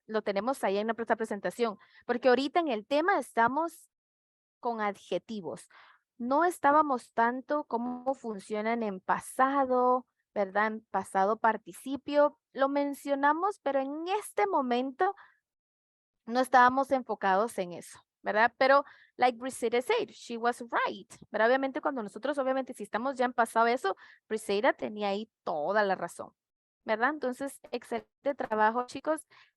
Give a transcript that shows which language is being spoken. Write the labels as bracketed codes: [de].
[es] Lo tenemos ahí en nuestra presentación. Porque ahorita en el tema estamos con adjetivos. No estábamos tanto cómo funcionan en pasado, ¿verdad? En pasado participio. Lo mencionamos, pero en este momento no estábamos enfocados en eso, ¿verdad? [en] Pero, like Brisida said, she was right. [es] Pero obviamente cuando nosotros, si estamos ya en pasado eso, Brisida tenía ahí toda la razón, ¿verdad? Entonces, excelente trabajo, chicos.